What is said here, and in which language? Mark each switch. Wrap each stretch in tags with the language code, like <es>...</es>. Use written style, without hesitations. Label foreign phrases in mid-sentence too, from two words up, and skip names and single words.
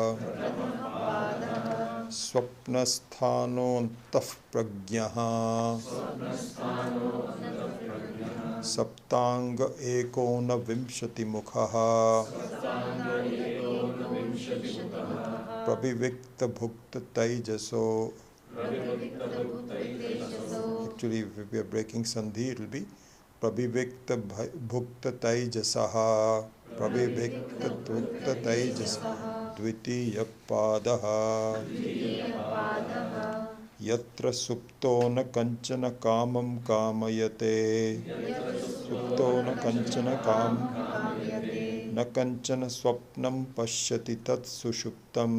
<sa>स्वप्नस्थानो अन्तः प्रज्ञः. सप्ताङ्ग एकोन विंशति मुखः. प्रविविक्त भुक्त तैजसो.</sa> <en>Actually, if we are breaking sandhi, it will be</en> <sa>प्रविविक्त भुक्त तैजसः. प्रविविक्त भुक्त तैजसः. द्वितीय पादः. यत्र सुप्तो न कञ्चन कामं कामयते. सुप्तो न कञ्चन कामं न कञ्चन स्वप्नं पश्यति तत् सुषुप्तम्.</sa>